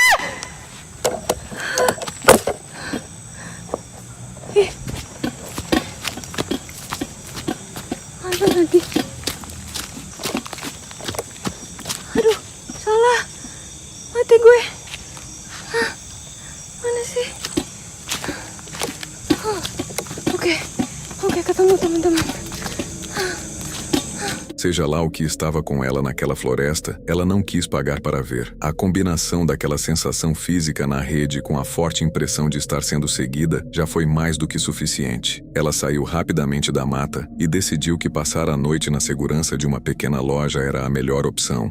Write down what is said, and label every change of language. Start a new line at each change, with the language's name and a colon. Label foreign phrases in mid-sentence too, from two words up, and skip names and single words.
Indonesian: Ada lagi. Aduh, salah. Mati gue. Mana sih? Oke, ketemu teman-teman.
Portuguese: Seja lá o que estava com ela naquela floresta, ela não quis pagar para ver. A combinação daquela sensação física na rede com a forte impressão de estar sendo seguida já foi mais do que suficiente. Ela saiu rapidamente da mata e decidiu que passar a noite na segurança de uma pequena loja era a melhor opção.